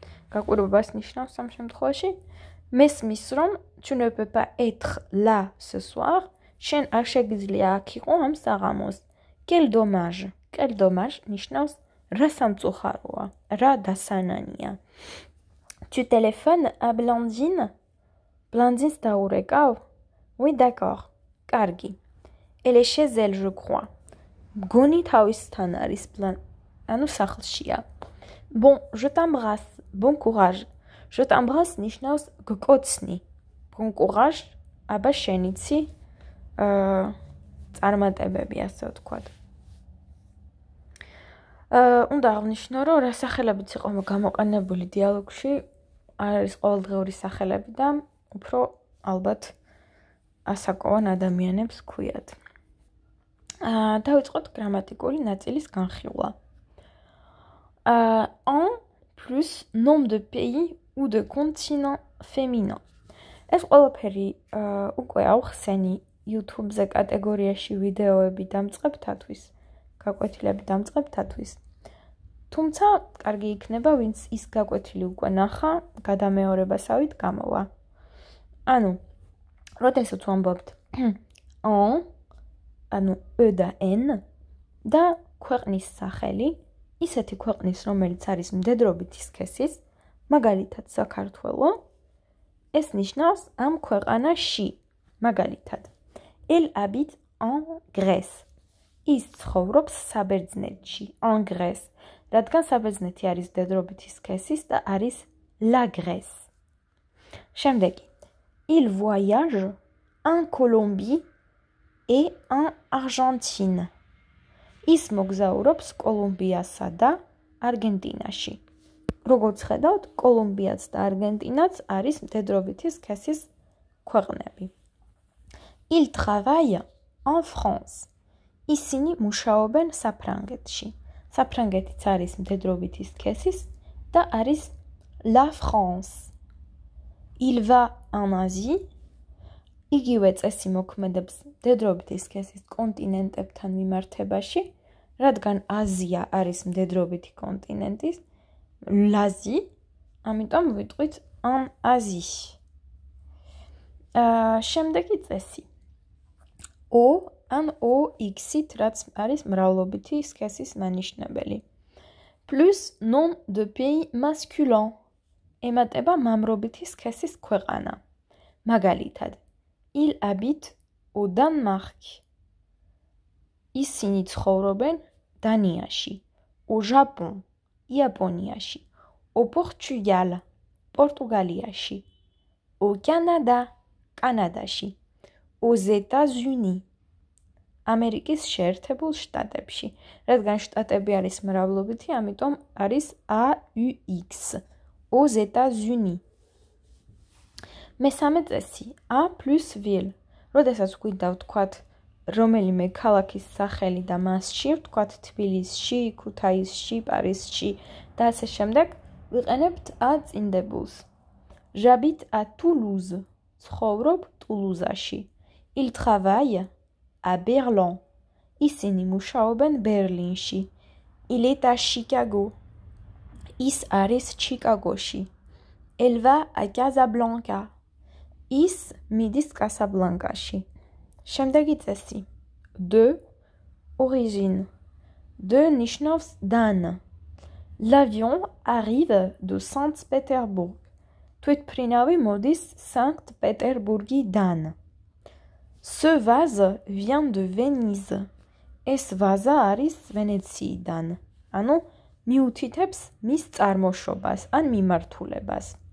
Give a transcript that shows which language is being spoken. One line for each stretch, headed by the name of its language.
Georgian: გაკვირვებას ნიშნავს ამ შემთხვევაში. მესმის რომ
French: tu ne peux pas être là ce soir.
Georgian: შენ არ შეგიძლია აქ იყო ამ საღამოს.
French: Quel dommage. Quel dommage
Georgian: ნიშნავს რა სამწუხაროა, რა დასანანია.
French: Tu téléphones à Blandine?
Georgian: Blandine დაურეკავ?
French: Oui, d'accord.
Georgian: კარგი.
French: Elle est chez elle, je crois.
Georgian: მგონი თავისთან არის ანუ სახლშია.
French: Bon, je t'embrasse. Bon courage. Je t'embrasse
Georgian: ნიშნავს გკოცნი.
French: Bon courage.
Georgian: აბა შენიცი წარმატებები, ასე ვთქვათ. უნდა აღნიშნო, რომ რა სახელებიც იყო გამოყენებული დიალოგში, არის ყოველდღიური სახელები და უფრო ალბათ ასაკოვან ადამიანებს ქვიათ. დავიწყოთ გრამატიკული ნაწილის განხილვა.
French: En plus nombre de pays ou de continents féminins.
Georgian: ეს ყველაფერი უკვე ავხსენი YouTube-ზე კატეგორიაში ვიდეოები დამწყებთათვის, გაკვეთილები დამწყებთათვის. თუმცა, კარგი იქნება, ვინც ის გაკვეთილი უკვე ნახა, გადამეორებასავით გამოვა. ანუ, როდესაც ვამბობთ en, ანუ e და n და ქვეყნის სახელი, ისეთი ქვეყნის, რომელიც არის მდედრობითი სქესის, მაგალითად საქართველო, ეს ნიშნავს ამ ქვეყანაში, მაგალითად.
French: Elle habite en Grèce.
Georgian: ის ცხოვრობს საბერძნეთში,
French: en Grèce.
Georgian: რადგან საბერძნეთი არის მდედრობითი სქესის და არის
French: la Grèce.
Georgian: შემდეგი.
French: Il voyage en Colombie et en Argentine.
Georgian: ის მოგზაურობს კოლუმბიასა და არგენტინაში. როგორც ხედავთ, კოლუმბიაც და არგენტინაც არის მდედრობითი სქესის ქვეყნები.
French: Il travaille en France.
Georgian: ისინი მუშაობენ საფრანგეთში. საფრანგეთიც არის მდედრობითი სქესის და არის
French: la France. Il va en Asie.
Georgian: იგივე წესი მოქმედებს მდედრობითი სქესის კონტინენტებთან მიმართებაში, რადგან აზია არის მდედრობითი კონტინენტის, l'Asie, ამიტომ ვიტყვით
French: en Asie.
Georgian: შემდეგი წესი. O ან OX-ით, რაც არის მრავლობითი სქესის მანიშნებელი.
French: Plus nom de pays masculin.
Georgian: ემატება მამრობითი სქესის ქვეყანა. მაგალითად,
French: il habite au Danemark.
Georgian: ისინი ცხოვრობენ დანიაში.
French: Au Japon,
Georgian: იაპონიაში.
French: Au Portugal,
Georgian: პორტუგალიაში.
French: Au Canada,
Georgian: კანადაში.
French: Aux États-Unis,
Georgian: ამერიკის შეერთებულ შტატებში. რადგან შტატები არის მრავლობითი, ამიტომ არის AUX.
French: Aux États-Unis.
Georgian: მესამე წესი,
French: A plus ville.
Georgian: როდესაც გვინდა ვთქვათ რომელიმე ქალაქის სახელი და მასში, ვთქვათ თბილისში, ქუთაისში, პარიზში და ასე შემდეგ, ვიყენებთ A წინდებულს.
French: J'habite à Toulouse.
Georgian: ცხოვრობ ტულუზაში.
French: Il travaille à Berlin.
Georgian: ისინი მუშაობენ ბერლინში.
French: Il est à Chicago.
Georgian: ის არის ჩიკაგოში.
French: Elle va à Casablanca.
Georgian: ის მიდის კასაბლანკაში. შემდეგი წესი.
French: De origine.
Georgian: De ნიშნავს დან.
French: L'avion arrive de Saint-Pétersbourg.
Georgian: თვითმფრინავი მოდის სანქტ-პეტერბურგიდან.
French: Ce vase vient de Venise.
Georgian: ეს ვაზა არის ვენეციიდან. ანუ მიუთითებს მის წარმოშობას ან მიმართულებას.